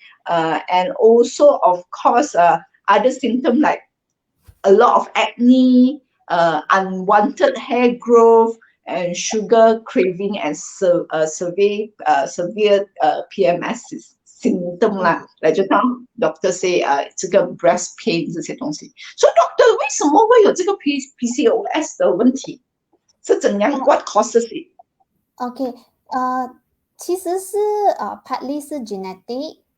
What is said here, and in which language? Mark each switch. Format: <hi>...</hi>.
<en>And also, of course, other symptoms like a lot of acne, unwanted hair growth, and sugar craving, and severe PMS symptom 啦。</en> <zh>来，就当 doctor say 这个 breast pain 这些东西。所以 doctor 为什么会有这个 PCOS 的问题？是怎样 ？</zh> <en>What causes it？</en> <zh>OK， 其实是partly 是 genetic。</zh>